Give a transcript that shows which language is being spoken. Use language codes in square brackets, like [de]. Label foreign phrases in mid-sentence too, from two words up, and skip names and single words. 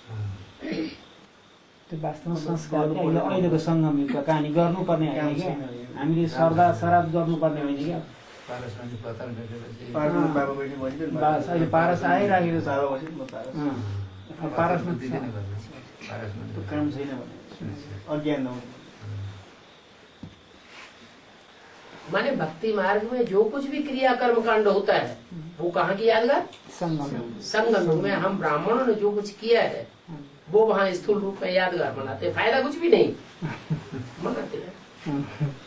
[ne] त्यो वास्तवमा संस्कार अहिलेको सङ्गमयुगको कहानी गर्नुपर्ने होइन क्या, हामीले सरदा सराद गर्नुपर्ने होइन क्या। बस अहिले पारस आइराखेको छ, पारसमा काम छैन अज्ञान हो। [hi] माने भक्ति मार्ग में जो कुछ भी क्रिया कर्म कांड होता है वो कहाँ की यादगार, संगम में हम ब्राह्मणों ने जो कुछ किया है वो वहाँ स्थूल रूप में यादगार मनाते हैं, फायदा कुछ भी नहीं मनाते हैं।